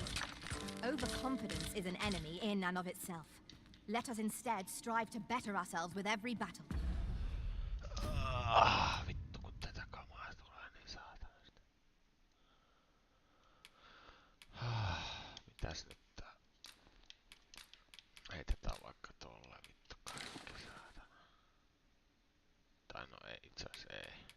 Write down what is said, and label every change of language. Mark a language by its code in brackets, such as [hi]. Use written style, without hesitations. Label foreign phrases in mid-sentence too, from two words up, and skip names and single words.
[en] Overconfidence is an enemy in and of itself. Let us instead strive to better ourselves with every battle. [fi] Vittu kun tätä kamaa tulee niin saatanasti. Mitäs nyt tää? Heitetään vaikka tolle vittu kaikki saatana. Tai no ei itseas ei.